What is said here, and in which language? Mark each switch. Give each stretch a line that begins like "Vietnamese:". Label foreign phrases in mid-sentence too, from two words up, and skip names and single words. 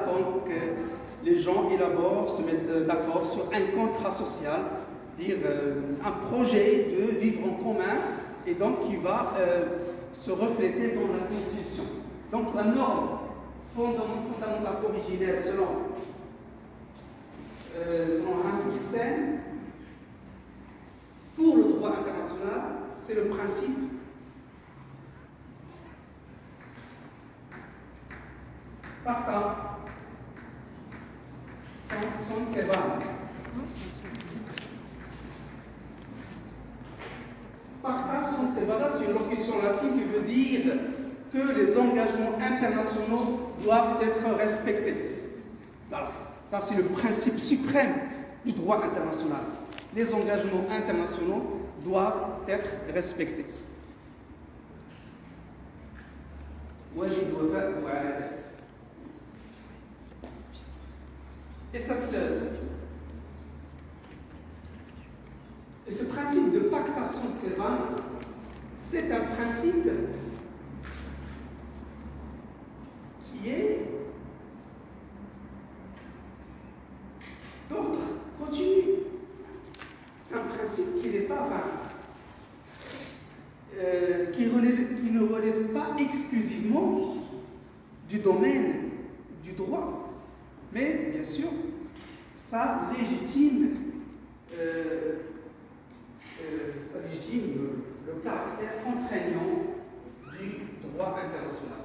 French: Donc, les gens élaborent, se mettent d'accord sur un contrat social, c'est-à-dire un projet de vivre en commun, et donc qui va se refléter dans la Constitution. Donc, la norme fondamentale originelle, selon Hans Kelsen, pour le droit international, c'est le principe
Latin: pacta sunt servanda. Pacta sunt servanda,
French: c'est une locution latine qui veut dire que les engagements internationaux doivent être respectés. Voilà. Ça, c'est le principe suprême du droit international. Les engagements internationaux doivent être respectés. Et ce principe de
Latin: pacta sunt servanda,
French: c'est un principe qui est d'ordre continu. C'est un principe qui n'est pas vague, qui ne relève pas exclusivement du domaine du droit, mais bien sûr, ça légitime le caractère contraignant du droit international.